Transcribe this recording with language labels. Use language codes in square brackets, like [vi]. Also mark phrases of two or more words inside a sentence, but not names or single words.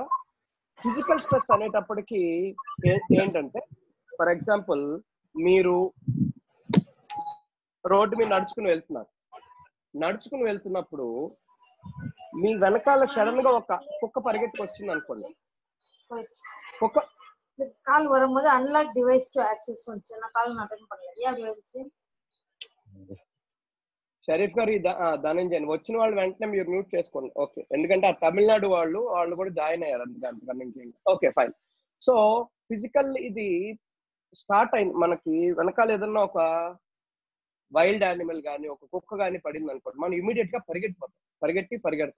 [en] physical stress [te] అనేటప్పటికి ఏంటంటే, [en] for example [te] మీరు రోడ్డు మీద నడుచుకుని వెళ్తున్నప్పుడు మీ వెనకాల సడన్ గా ఒక కుక్క పరిగెత్తుకు వచ్చింది అనుకోండి. కుక్క [ta] கால் வரும்போது [en] unlock device to access [ta] வந்துச்சு. நான் [en] call attend [ta] பண்ணல. ஏன் அப்படி வந்துச்சு? [te] షరీఫ్ గారు ధనంజయ్ వచ్చిన వాళ్ళు వెంటనే మీరు మ్యూట్ చేసుకోండి. ఓకే, ఎందుకంటే ఆ తమిళనాడు వాళ్ళు కూడా జాయిన్ అయ్యారు అందుకని ఇంకేం. [en] okay fine. so physical [te] ఇది స్టార్ట్ అయింది మనకి వెనకాల ఏదన్నా ఒక [en] wild animal [te] కానీ ఒక కుక్క కానీ పడింది అనుకోండి, మనం ఇమీడియట్ గా పరిగెడతాం.